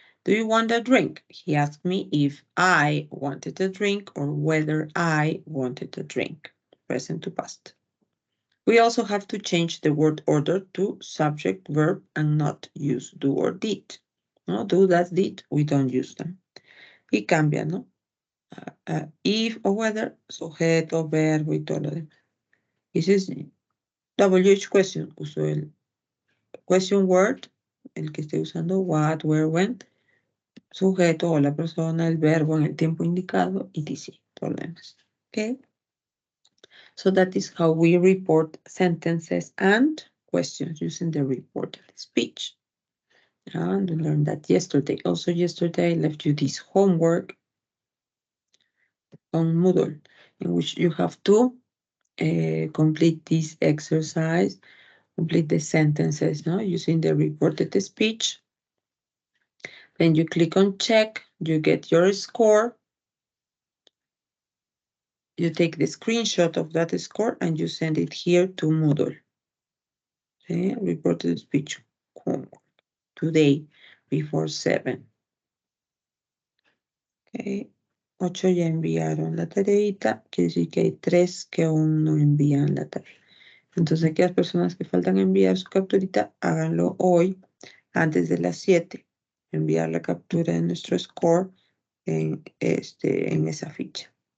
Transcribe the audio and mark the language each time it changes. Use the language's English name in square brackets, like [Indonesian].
[English] Do you want a drink? He asked me if I wanted a drink or whether I wanted a drink, present to past. We also have to change the word order to subject, verb, and not use do or did. No, do, that, did, we don't use them. [Spanish] Y cambia, ¿no? If or whether, sujeto, verbo y todo lo demás. [English] This is WH question, [Spanish] uso el question word, el que esté usando what, where, when, sujeto o la persona, el verbo en el tiempo indicado, etc. Todo lo demás. Okay? [English] So that is how we report sentences and questions using the reported speech. And we learned that yesterday. Also yesterday I left you this homework on Moodle in which you have to complete this exercise, complete the sentences, no, using the reported speech. Then you click on check, you get your score. You take the screenshot of that score and you send it here to Moodle. Okay, reported speech homework today before 7. Okay. [Spanish] 8 ya enviaron la tareita, quiere decir que hay 3 que aún no envían la tarea. Entonces, aquellas personas que faltan enviar su capturita, háganlo hoy antes de las 7. Enviar la captura de nuestro score en esa ficha.